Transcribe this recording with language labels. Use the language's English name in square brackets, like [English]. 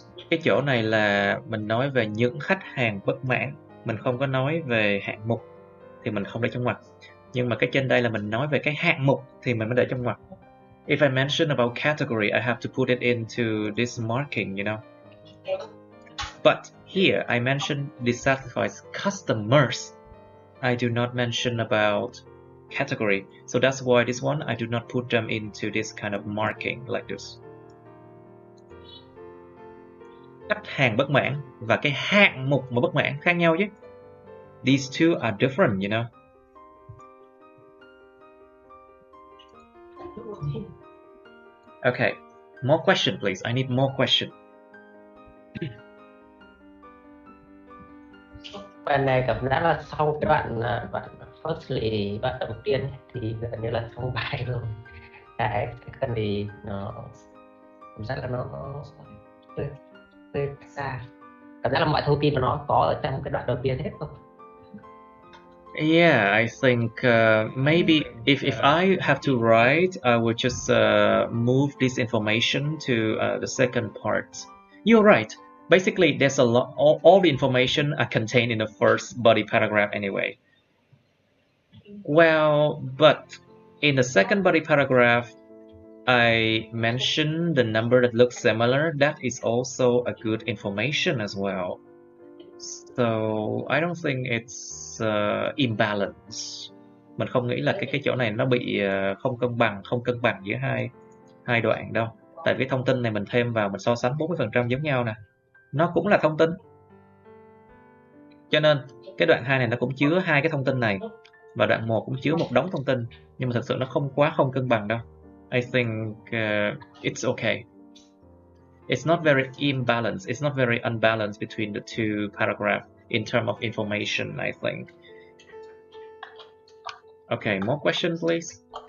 [Vietnamese] cái chỗ này là mình nói về những khách hàng bất mãn, mình không có nói về hạng mục thì mình không để trong ngoặc. Nhưng mà cái trên đây là mình nói về cái hạng mục thì mình mới để trong ngoặc. [English] If I mention about category, I have to put it into this marking, you know. But here I mentioned dissatisfied customers. I do not mention about category. So that's why this one, I do not put them into this kind of marking like this. [Vietnamese] Khách hàng bất mãn và cái hạng mục mà bất mãn khác nhau chứ. [English] These two are different, you know. Okay, more question please. I need more question. [Vietnamese] Bạn này cảm giác là sau cái đoạn firstly, đoạn đầu tiên thì gần như là xong bài rồi. Cái cần thì nó cảm giác là nó hơi xa. Cảm giác là mọi thông tin của nó có ở trong cái đoạn đầu tiên hết không? [English] Yeah, I think maybe if I have to write, I would just move this information to the second part. You're right. Basically, there's a lot. All the information are contained in the first body paragraph anyway. Well, but in the second body paragraph, I mentioned the number that looks similar. That is also a good information as well. So I don't think it's imbalance. [Vietnamese] Mình không nghĩ là cái chỗ này nó bị không cân bằng giữa hai đoạn đâu. Tại vì thông tin này mình thêm vào, mình so sánh 40% giống nhau nè. Nó cũng là thông tin. Cho nên cái đoạn 2 này nó cũng chứa hai cái thông tin này. Và đoạn 1 cũng chứa một đống thông tin. Nhưng mà thực sự nó không cân bằng đâu. [English] I think it's okay. It's not very imbalanced. It's not very unbalanced between the two paragraphs in terms of information, I think. Okay, more questions, please.